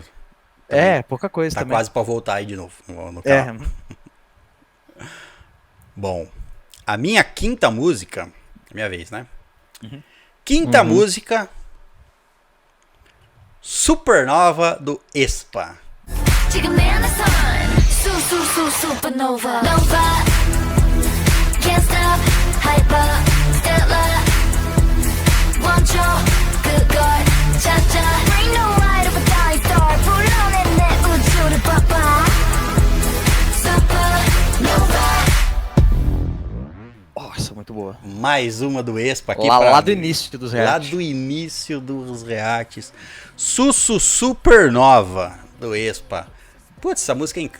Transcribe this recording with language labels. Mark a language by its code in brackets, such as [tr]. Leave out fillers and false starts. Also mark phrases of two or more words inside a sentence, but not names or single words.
[pt] Pouca coisa Tá também. quase pra voltar aí de novo no canal. Bom, a minha quinta música. Minha vez, né? Quinta música. Supernova do Aespa. [ko] 지금 내 안에 [en] sun supernova nova can't stop hyper stellar [ko] 멈춰 그걸 찾아 [en] Bring the light of a dying star [ko] 불러내 내 우주를 봐봐 [en] supernova. [pt] Nossa, muito boa. Mais uma do Aespa aqui. Lá do início dos Lá reacts. do início dos reacts. Supernova do Aespa. Putz, essa música é incrível.